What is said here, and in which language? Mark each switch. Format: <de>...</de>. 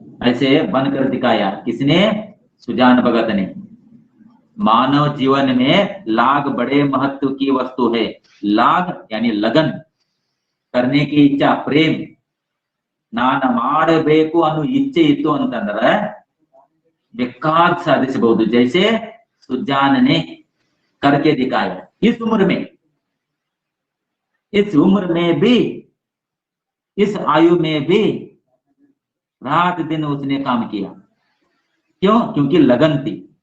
<hi>ऐसे बनकर दिखाया किसने? सुजान भगत ने। मानव जीवन में लाग बड़े महत्व की वस्तु है। लाग यानी लगन, करने की इच्छा, प्रेम।</hi> <kn>ನಾನು ಮಾಡಬೇಕು ಅನ್ನೋ ಇಚ್ಛೆ ಇತ್ತು ಅಂತಂದ್ರೆ ಬೇಕಾದ ಸಾಧಿಸಬಹುದು।</kn> <hi>जैसे सुजान ने करके दिखाया। इस उम्र में भी, इस आयु में भी रात दिन उसने काम किया। क्यों? क्योंकि लगन थी।</hi>